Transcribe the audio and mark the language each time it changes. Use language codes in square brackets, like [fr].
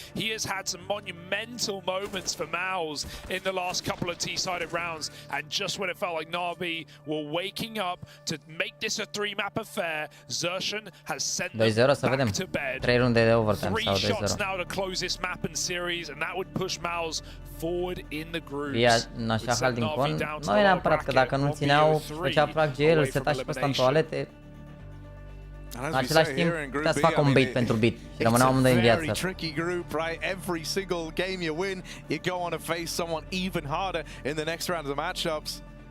[en] He has had some monumental moments for MOUZ in the last couple of T-sided rounds, and just when it felt like NaVi were waking up to make this a 3-map affair, Xertion has sent them back to bed. [ro] 3 runde de overtime 3 sau 2-0. [en] shots now to close this map and series, and that would push MOUZ forward in the grooves. [ro] Ia în așa hal din con, nu e neapărat că dacă nu țineau, făcea prag GL, îl seta și pe ăsta în toalete. În același timp, putea să facă un bait pentru beat și rămâneau amândoi în viață. [en] Tricky group, right? Every single game you win, you go on to face someone even harder in the next round of the matchups.